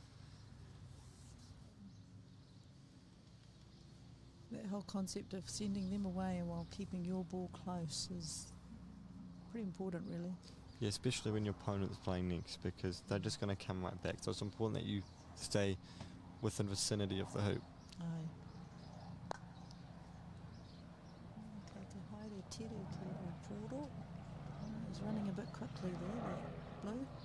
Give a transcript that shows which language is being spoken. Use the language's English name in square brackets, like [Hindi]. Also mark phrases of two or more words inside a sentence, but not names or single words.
[English] That whole concept of sending them away while keeping your ball close is pretty important, really. Yeah, especially when your opponent's playing next, because they're just going to come right back. So it's important that you stay within vicinity of the hoop. Aye. [Māori] Okay, te haere tere te poro. [English] He's running a bit quickly there, that blue.